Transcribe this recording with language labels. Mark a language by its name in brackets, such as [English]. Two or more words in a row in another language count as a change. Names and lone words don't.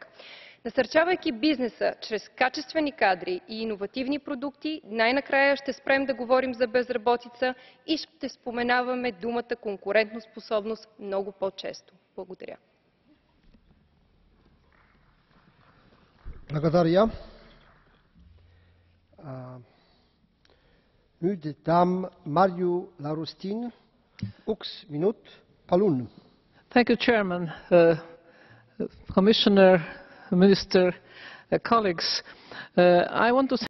[Bulgarian] Насърчавайки бизнеса чрез качествени кадри и иновативни продукти, най-накрая ще спрем да говорим за безработица и ще споменаваме думата конкурентоспособност много по-често. Благодаря. Благодаря. [Estonian] Nüüd dam Marju Larustin, 1 minut, palun. [English] Thank you, Chairman, Commissioner, Minister, colleagues. I want to